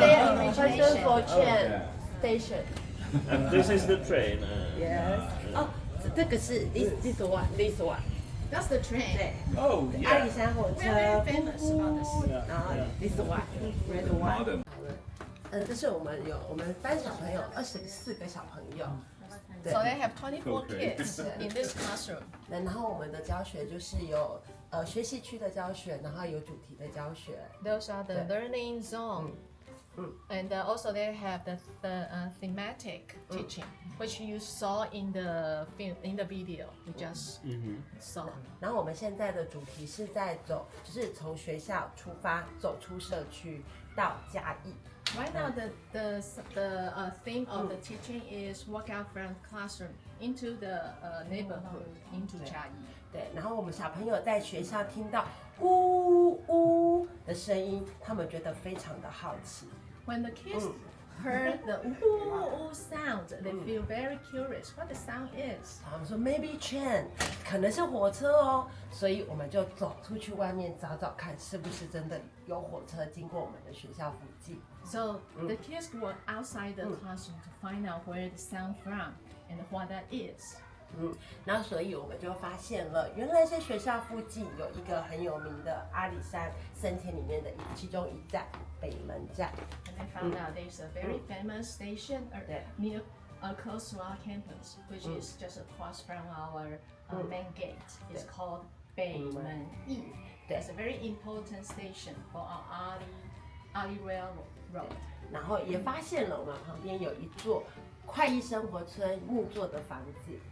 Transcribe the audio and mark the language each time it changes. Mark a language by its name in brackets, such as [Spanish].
[English] their imagination. For Chen station. And this is the train. Yes. Oh, 这个是 this one. That's the train. Oh, [Chinese] 阿 [English] yeah. [Chinese] 里山火 [English] We are very [Chinese] 车， [English] famous about this. 然后 this one red one。 [Chinese] 这是我们班小朋友24个小朋友， [English] So they have 24 kids in this classroom. [Chinese] 然后我们的教学就是有学习区的教学，然后有主题的教学。 [English] Those are the learning zone. And also they have the thematic teaching, which you saw in the film, in the video you just saw. [Chinese] 然后我们现在的主题是在走，就是从学校出发，走出社区到嘉义。 [English] Right now, the theme of the teaching is walk out from classroom into the neighborhood, into Chiayi. [Chinese] 对，然后我们小朋友在学校听到呜呜的声音，他们觉得非常的好奇。 [English] When the kids heard the ooh sound, they feel very curious what the sound is. [Chinese] 他们说 maybe train，可能是火车哦，所以我们就走出去外面找找看，是不是真的有火车经过我们的学校附近。 [English] So the kids were outside the classroom to find out where the sound from and what that is. [Chinese] 然后所以我们就发现了，原来在学校附近有一个很有名的阿里山森田里面的其中一站北门站。 [English] And I found out there's a very famous station near close to our campus, which is just across from our main gate. It's called 北门驿. That's a very important station for our Ali Railroad. [Chinese] 然后也发现了我们旁边有一座快意生活村木做的房子。